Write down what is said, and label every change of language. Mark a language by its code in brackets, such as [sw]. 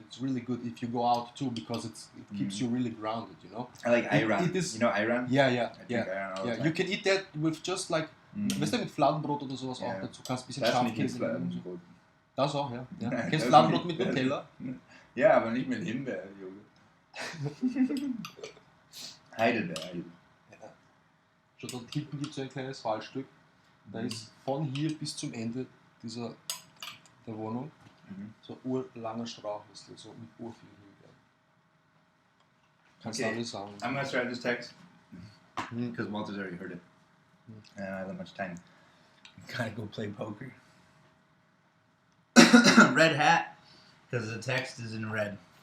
[en] It's really good if you go out too because it keeps you really grounded, you know. I like ayran. It is, you know ayran? Yeah. I drink ayran all the time. You can eat that with just like, [de] weißt du, mit Fladenbrot oder sowas auch dazu. Kannst ein bisschen Schafkäse nehmen. Das auch, ja. Kennst du Fladenbrot mit Nutella? Ja, aber nicht mit Himbeerjoghurt. Heidelbeer. Schon dort hinten gibt es ein kleines Waldstück. Da ist von hier bis zum Ende der Wohnung so urlanger Strauch, so mit urviel Himbeeren. Kannst du alles sagen. [en] I'm gonna start this text because Walter's already heard it. And I don't have that much time. Gotta go play poker. Red hat, because the text is in red.